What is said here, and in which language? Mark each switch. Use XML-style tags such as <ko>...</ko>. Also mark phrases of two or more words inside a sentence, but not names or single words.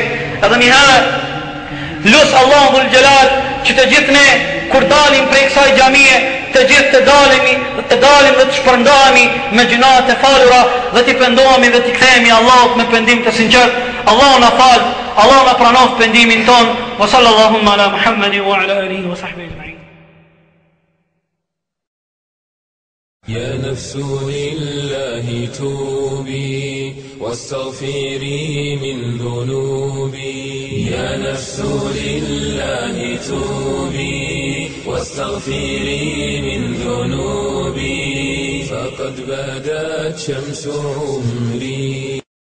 <sq>Edhe një herë lut</sq> <ar>الله ذو الجلال</ar> <sq>që të gjithë ne kur dalim prej kësaj xhamie, të gjithë të dalim dhe të shpërndahemi me gjunat e falura dhe të pendohemi dhe të kthehemi Allahut me pendim të sinqert. Allahu na fal, Allahu na pranoft pendimin ton.</sq> <ar>وصلى الله على محمد وعلى آله وصحبه أجمعين. يا نفس لله توبي واستغفري من ذنوبي يا نفس لله توبي واستغفري من ذنوبي فقد بدت شمس عمري</ar>